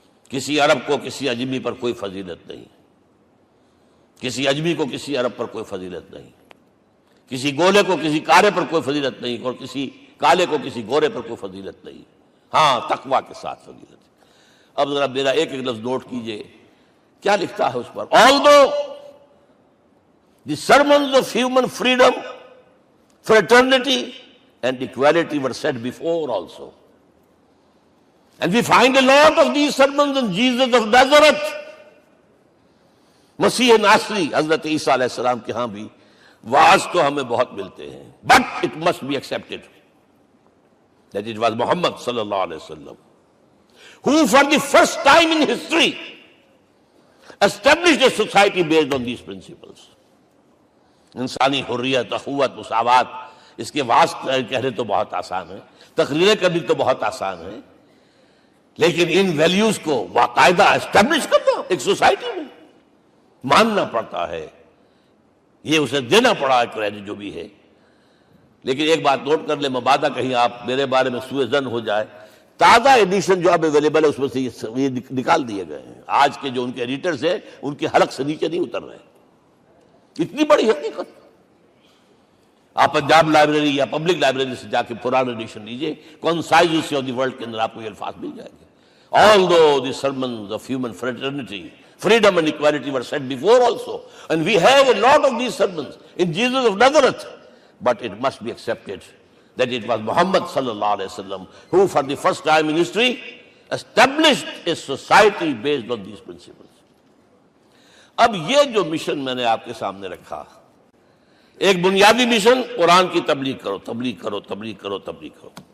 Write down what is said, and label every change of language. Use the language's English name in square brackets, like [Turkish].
[Urdu] کسی عرب کو کسی عجمی پر کوئی فضیلت نہیں، کسی عجمی کو کسی عرب پر کوئی فضیلت نہیں، کسی گولے کو کسی کارے پر کوئی فضیلت نہیں، اور کسی کالے کو کسی گورے پر کوئی فضیلت نہیں. ہاں، تقوی کے ساتھ فضیلت. اب ذرا میرا ایک ایک لفظ نوٹ کیجئے، کیا لکھتا ہے اس پر. [English] Although the sermons of human freedom, fraternity and equality were said before also. And we find a lot of these sermons in Jesus of Nazareth. [Urdu] مسیح ناصری حضرت عیسیٰ علیہ السلام کے ہاں بھی واعظ تو ہمیں بہت ملتے ہیں. [English] But it must be accepted that it was Muhammad sallallahu alayhi wa sallam who for the first time in history established a society based on these principles. [Urdu] انسانی حریت، اخوت، مساوات، اس کے واعظ کہنے تو بہت آسان ہے، تقریریں کرنی تو بہت آسان ہے، لیکن ان ویلیوز کو باقاعدہ اسٹیبلش کرنا ایک سوسائٹی میں ماننا پڑتا ہے. یہ اسے دینا پڑا ہے کریڈٹ جو بھی ہے. لیکن ایک بات نوٹ کر لیں، مبادہ کہیں آپ میرے بارے میں سوء ظن ہو جائے، تازہ ایڈیشن جو اب اویلیبل ہے اس میں سے یہ نکال دیے گئے ہیں. آج کے جو ان کے ایڈیٹرز ہیں ان کے حلق سے نیچے نہیں اتر رہے. اتنی بڑی حقیقت. آپ پنجاب لائبریری یا پبلک لائبریری سے جا کے پرانا ایڈیشن لیجئے، concise history of the world کے اندر آپ کو یہ الفاظ مل جائیں گے. [English] Although the sermons of human fraternity Freedom and equality were said before also. And we have a lot of these sermons in Jesus of Nazareth. But it must be accepted that it was Muhammad sallallahu alaihi wasallam who for the first time in history established a society based on these principles. [Urdu] اب یہ جو mission میں نے آپ کے سامنے رکھا، ایک بنیادی مشن قرآن کی تبلیغ کرو، تبلیغ کرو، تبلیغ کرو، تبلیغ کرو.